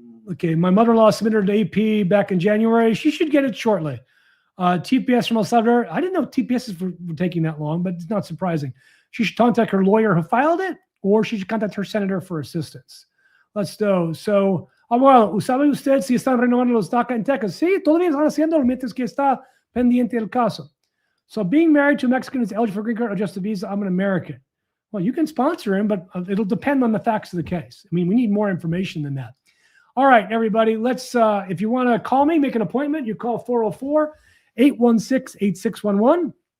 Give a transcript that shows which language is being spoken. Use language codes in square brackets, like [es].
[en] Okay, my mother-in-law submitted to AP back in January. She should get it shortly. TPS from El Salvador. I didn't know TPS were taking that long, but it's not surprising. She should contact her lawyer who filed it, or she should contact her senator for assistance. Let's go. [es] So, abogado, ¿sabe usted si están renovando los DACA en Texas? Sí, todavía están haciendo mientras que está pendiente el caso. [en] So, being married to a Mexican is eligible for green card or just a visa? I'm an American. Well, you can sponsor him, but it'll depend on the facts of the case. I mean, we need more information than that. All right, everybody, let's, if you want to call me, make an appointment, you call 404-816-8611.